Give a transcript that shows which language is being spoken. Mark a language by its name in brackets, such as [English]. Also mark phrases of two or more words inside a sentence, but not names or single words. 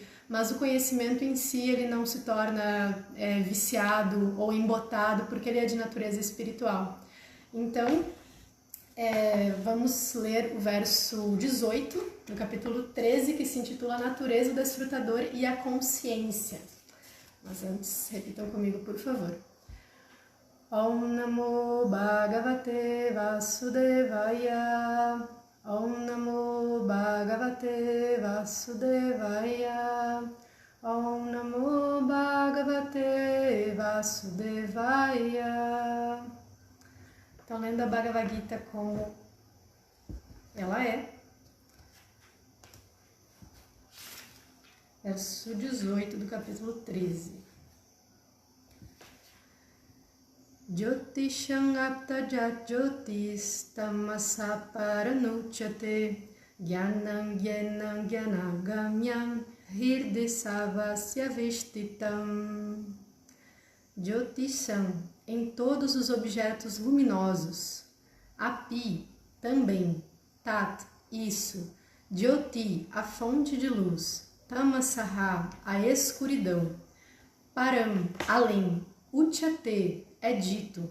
[Portuguese] Mas o conhecimento em si, ele não se torna viciado ou embotado, porque ele é de natureza espiritual. Então, vamos ler o verso 18, do capítulo 13, que se intitula Natureza, o Desfrutador e a Consciência. Mas antes, repitam comigo, por favor. [Sanskrit] Om Namo Bhagavate Vasudevaya. Om Namo Bhagavate Vasudevaya. Om Namo Bhagavate Vasudevaya. [Portuguese] Então, lendo a Bhagavad Gita como ela é. Verso 18 do capítulo 13. [Sanskrit] Jyotisham aptajat jyotis tamasa paranuchyate Gyanam gyanam gyanagamyam hirdesavasya vishtitam. Jyotisham, [Portuguese] em todos os objetos luminosos. Api, também. Tat, isso. Jyoti, a fonte de luz. Tamasaha, a escuridão. Param, além. Uchyate, é dito.